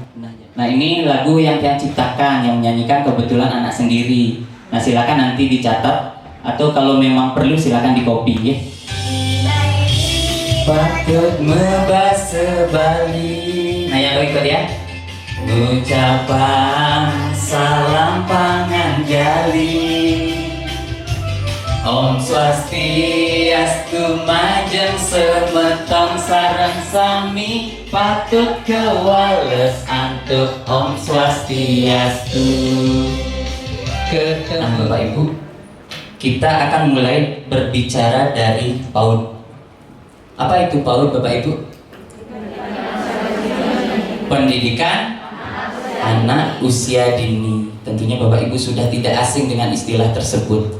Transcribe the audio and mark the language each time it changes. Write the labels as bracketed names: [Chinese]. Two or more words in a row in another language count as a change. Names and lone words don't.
[Indonesian] Nah, ini lagu yang Tiang ciptakan, yang menyanyikan kebetulan anak sendiri. Nah, silakan nanti dicatat atau kalau memang perlu silakan di copy ya. Patut membahas Bali. Nah, yang ikut ya. Ucapan salam [Balinese] panganjali, Om Swastiastu majeng semeton sareng sami patut kewales antuk Om Swastiastu. [Indonesian] Nah, Bapak Ibu, kita akan mulai berbicara dari PAUD. Apa itu PAUD, Bapak Ibu? Pendidikan anak usia dini. Tentunya Bapak Ibu sudah tidak asing dengan istilah tersebut.